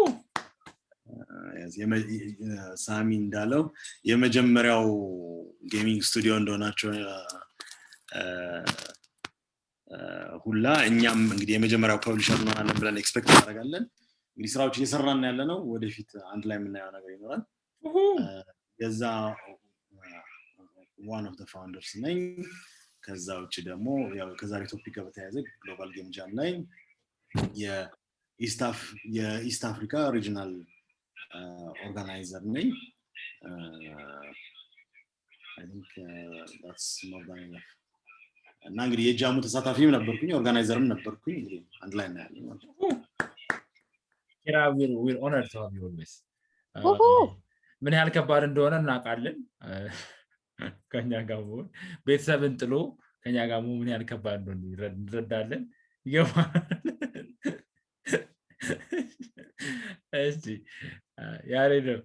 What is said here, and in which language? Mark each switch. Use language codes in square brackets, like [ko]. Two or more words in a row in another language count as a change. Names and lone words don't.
[am] ሳሚ እንዳለው የመጀመሪያው [en] gaming studio [am] እንደሆናቸው ሁላ እኛም እንግዲህ የመጀመሪያው ፐብሊሸር እንሆናለን ብለን ኤክስፔክት እናደርጋለን እንግዲህ ስራዎች እየሰራን ያለ ነው ወደፊት አንድ ላይ የምናየው ነገር ይኖራል የዛ [en] one of the founders [am] ነኝ ከዛ ውጪ ደግሞ ያው ከዛሬ ቶፒክ ጋር በተያያዘ ግሎባል ጌም ጃም ላይ የኢስት አፍሪካ [en] regional organizer [am] ነኝ [en] I think that's more than enough [am] እና እንግዲህ የጃሙ ተሳታፊም ነበርኩኝ ኦርጋናይዘርም ነበርኩኝ እንግዲህ አንድ ላይ ነው ያለው [en] Kira we're honored to have you always [am] ምን ያህል ከባድ እንደሆነ እናውቃለን ከኛ ጋር ነው ቤተሰብን ጥሎ ከኛ ጋር ምን ያህል ከባድ እንደሆነ እንረዳለን ይገባል እሺ ያሬድ